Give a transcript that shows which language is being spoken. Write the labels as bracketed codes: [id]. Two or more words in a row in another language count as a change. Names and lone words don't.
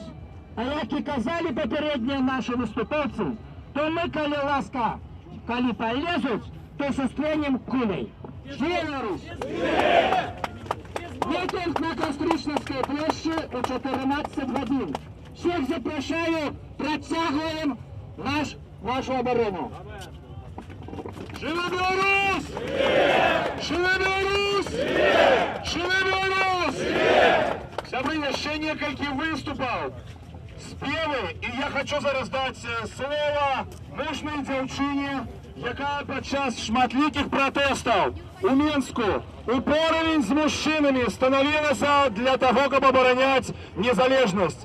[uk] А як і казали попередні наші виступовці, то ми, коли ласка, коли полезуть, то сустрінем кулей. [be] Живе Беларусь! Живе! [ru] Митинг на Костричновской площади у 14 годин. Всех запрошаю, протягиваем нашу оборону. [be] Живе Беларусь! Живе Беларусь! Живе Беларусь! Сябры, яшчэ некалькі выступаў, спевы, і я хочу зараз даць слово мужнай дзяўчыне, якая падчас шматлікіх пратэстаў у Мінску упоровень з мужчынамі становілася [ru] для того, [be] каб абараняць незалежнасць.